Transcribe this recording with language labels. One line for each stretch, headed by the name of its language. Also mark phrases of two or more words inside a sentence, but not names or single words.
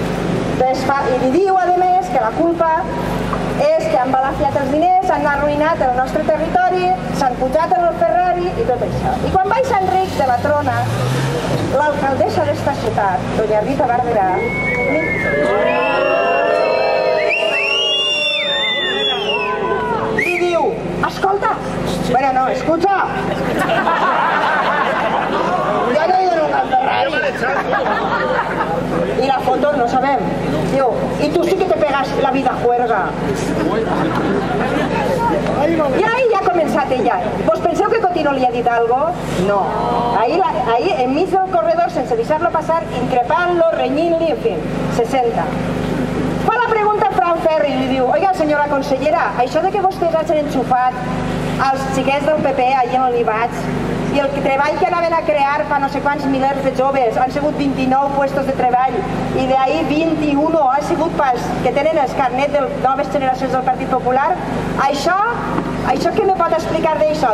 Catalan: I li diu, a més, que la culpa és que han balafiat els diners, han arruïnat el nostre territori, s'han pujat en el Ferrari i tot això. I quan vaig a Enric de la Trona, l'alcaldessa d'esta ciutat, doña Rita Barberà, li diu, escolta, bueno, no,
Spanish: escucha, yo no he ido nunca al Ferrari.
Catalan: Y la foto no sabem. Diu,
Spanish: y tú sí que te pegas la vida juerga.
Catalan: I ahí ja ha començat ella. Vos penseu que Cotino li ha dit algo? No. Ahí enmig del corredor, sense deixar-lo passar, increpant-lo, renyint-li, en fi, se senta. Fa la pregunta a Fran Ferri i li diu, oiga, senyora consellera, això de que vostès hagin enxufat els xiquets del PP allà on li vaig i el treball que anaven a crear fa no sé quants milers de joves, han sigut 29 puestos de treball i d'ahir 21 ha sigut pas que tenen el carnet de noves generacions del Partit Popular, això què me pot explicar d'això?